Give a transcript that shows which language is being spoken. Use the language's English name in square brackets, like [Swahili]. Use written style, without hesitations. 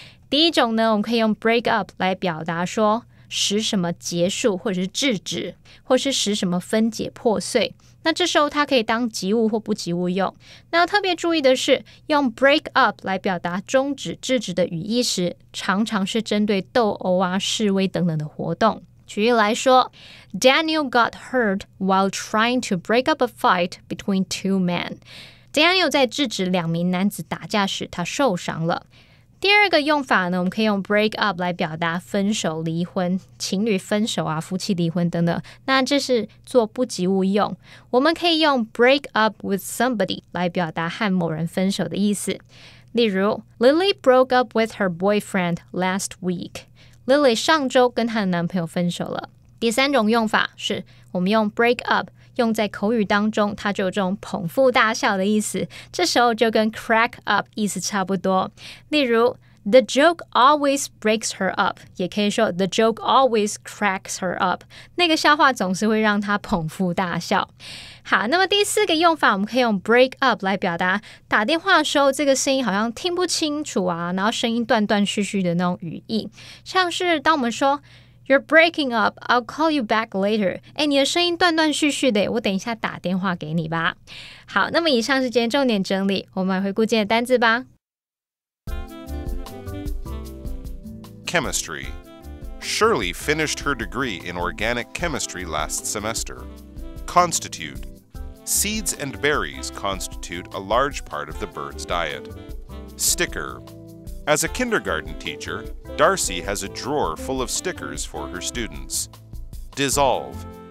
[Chinese] 第一种呢，我们可以用 break up 来表达说使什么结束或者是制止，或是使什么分解破碎。那这时候它可以当及物或不及物用。那要特别注意的是，用 break up 来表达终止、制止的语义时，常常是针对斗殴啊、示威等等的活动。举例来说 [English] ，Daniel got hurt while trying to break up a fight between two men. [Chinese] Daniel 在制止两名男子打架时，他受伤了。第二个用法呢，我们可以用 break up 来表达分手、离婚、情侣分手啊、夫妻离婚等等。那这是做不及物用，我们可以用 [English] break up with somebody [Chinese] 来表达和某人分手的意思。例如 [English] Lily broke up with her boyfriend last week. [Chinese] Lily 上周跟她的男朋友分手了。第三种用法是我们用 break up用在口语当中，它就有这种捧腹大笑的意思，这时候就跟 crack up 意思差不多。 [English] 例如 The joke always breaks her up， [Chinese] 也可以说 [English] The joke always cracks her up， [Chinese] 那个笑话总是会让她捧腹大笑。好，那么第四个用法，我们可以用 break up 来表达打电话的时候，这个声音好像听不清楚啊，然后声音断断续续的那种语义，像是当我们说 [English] You're breaking up. I'll call you back later. [Chinese] 你的声音断断续续的，我等一下打电话给你吧。好，那么以上是今天重点整理，我们来回顾今天的单字吧。 [English] Chemistry. Shirley finished her degree in organic chemistry last semester. Constitute. Seeds and berries constitute a large part of the bird's diet. Sticker.As a kindergarten teacher, Darcy has a drawer full of stickers for her students. Dissolve.